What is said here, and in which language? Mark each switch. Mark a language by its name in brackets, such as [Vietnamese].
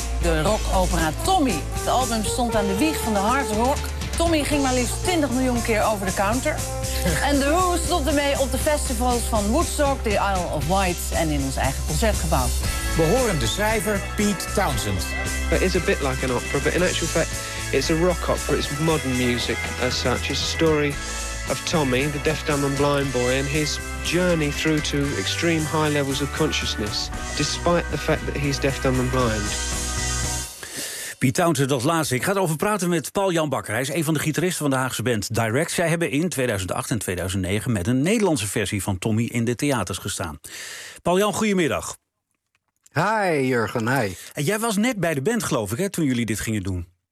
[Dutch] De rockopera Tommy. Het album stond aan de wieg van de hard rock. Tommy ging maar liefst 20 miljoen keer over de counter. En The Who stond ermee op de festivals van Woodstock, The Isle of Wight en in ons eigen concertgebouw. We horen de schrijver Pete Townshend. [English] It is a bit like an opera, but in actual fact it's a rock opera. It's modern music as such. It's a story of Tommy, the deaf, dumb and blind boy, and his journey through to extreme high levels of consciousness, despite the fact that he's deaf, dumb and blind. [Dutch] Piet Townsend als laatste. Ik ga erover praten met Paul-Jan Bakker. Hij is een van de gitaristen van de Haagse band Direct. Zij hebben in 2008 en 2009 met een Nederlandse versie van Tommy in de theaters gestaan. Paul-Jan, goedemiddag. [English] Hi Jurgen, hi. [Dutch] En jij was net bij de band, geloof ik, hè, toen jullie dit gingen doen.